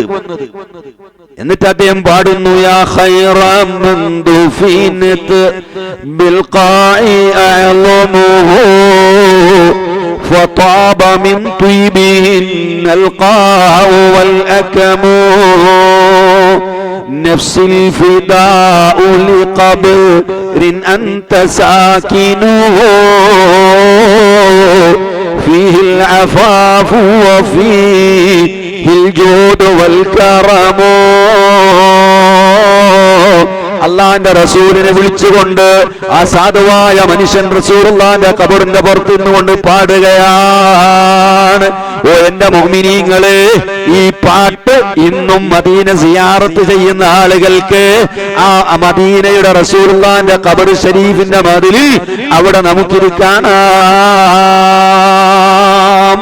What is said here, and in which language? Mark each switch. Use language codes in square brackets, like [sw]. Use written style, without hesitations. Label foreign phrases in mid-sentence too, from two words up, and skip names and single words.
[ar] എന്നിട്ട് അദ്ദേഹം പാടുന്നു, يا خير من دفنت بالقاع أعظمه فطاب من طيبهن القاع والأكم نفس الفداء لقبر أنت ساكنه فيه العفاف وفيه الجود والكرم. [ml] അള്ളാന്റെ റസൂലിനെ വിളിച്ചുകൊണ്ട് ആ സാധുവായ മനുഷ്യൻ റസൂലുള്ളാഹിന്റെ ഖബറിന്റെ പുറത്ത് നിന്നുകൊണ്ട് പാടുകയാണ്, ഓ എന്റെ മുഅ്മിനീങ്ങളെ, ഈ പാട്ട് ഇന്നും മദീന സിയാറത്ത് ചെയ്യുന്ന ആളുകൾക്ക് ആ മദീനയുടെ റസൂലുള്ളാഹിന്റെ ഖബർ ശരീഫിന്റെ മതിലിൽ അവിടെ നമുക്കിത് കാണാം.